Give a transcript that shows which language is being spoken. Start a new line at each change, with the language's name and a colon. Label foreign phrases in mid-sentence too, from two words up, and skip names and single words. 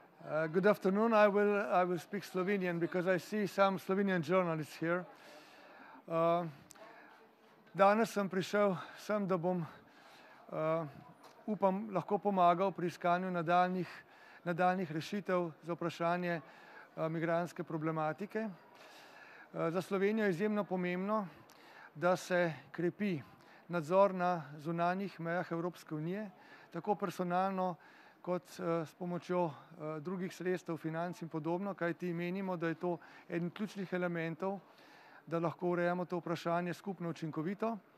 English: Good afternoon. I will speak Slovenian because I see some Slovenian journalists here.
Slovenian: Danes sem prišel sem, da bom, upam, lahko pomagal pri iskanju nadaljnjih rešitev za vprašanje migrantske problematike. Za Slovenijo je izjemno pomembno, da se krepi nadzor na zunanjih mejah Evropske unije, tako personalno kot s pomočjo drugih sredstev, financ in podobno, kajti menimo, da je to eden ključnih elementov, da lahko urejamo to vprašanje skupno učinkovito.